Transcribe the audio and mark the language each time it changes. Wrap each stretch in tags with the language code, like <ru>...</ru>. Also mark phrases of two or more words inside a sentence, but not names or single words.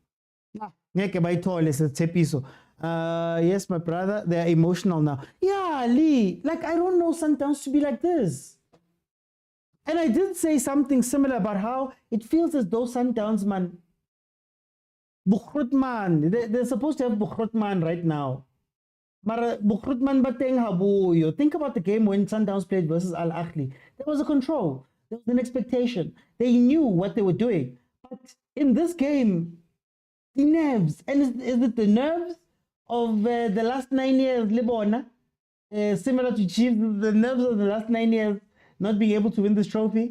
<en>Yes, my brother, they're emotional now. Yeah, Lee, like I don't know Sundowns to be like this. And I did say something similar about how it feels as though Sundowns, man, Bukhrutman, they're supposed to have Bukhrutman right now.</en> <st>Mara Bukhrutman bateng habuyo.</st> <en>Think about the game when Sundowns played versus Ahly. There was a control. There was an expectation. They knew what they were doing. But in this game, the nerves, and is it the nerves of the last 9 years, Libona? Similar to Chiefs, the nerves of the last 9 years not being able to win this trophy.</en>